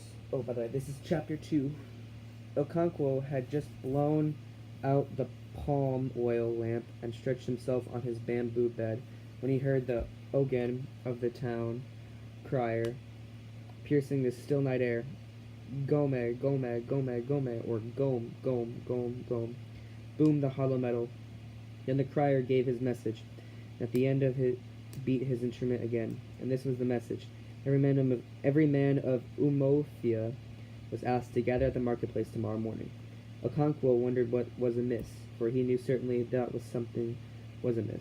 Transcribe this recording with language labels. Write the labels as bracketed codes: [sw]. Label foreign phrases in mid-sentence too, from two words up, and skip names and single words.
[en] Oh, by the way, this is chapter 2. Okonkwo had just blown out the palm oil lamp and stretched himself on his bamboo bed when he heard the ogan of the town crier piercing the still night air. Gome, gome, gome, gome, or gome, gome, gome, gome. Boomed the hollow metal. Then the crier gave his message. At the end of it, beat his instrument again. And this was the message. Every man of Umothia was asked to gather at the marketplace tomorrow morning. Okonkwo wondered what was amiss, for he knew certainly that something was amiss.